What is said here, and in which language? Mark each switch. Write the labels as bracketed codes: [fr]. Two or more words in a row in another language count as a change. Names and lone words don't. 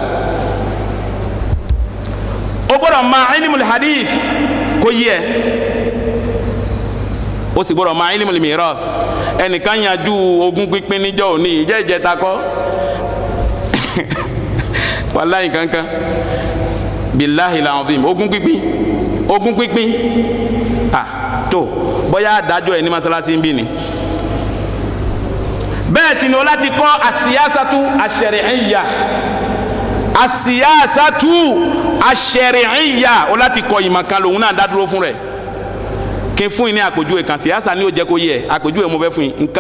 [yo] ó gbọ́dọ̀ ma [ar] علم الحديث [yo] kó yẹ ó sì gbọ́dọ̀ ma [ar] علم الميراث [yo] ẹnìkan yanjú ogún pínpín níjọ́ òní ìjẹ́ ìjẹta kọ́ wàláyé kankan [ar] بالله العظيم [yo] ogún pínpín tó bóyá adájọ́ ẹ̀ ní masalasi ń bí ni. bẹ́ẹ̀ sì ni o láti kọ́ [ar] السياسة الشرعية [yo] o láti kọ́ ìmọ̀kan lòun náà dádúró fún rẹ̀ kí n fún yín ní àpèjúwe kan siyasa ni ó jẹ́ kó yẹ àpèjúwe mo fẹ́ fún yín nǹkan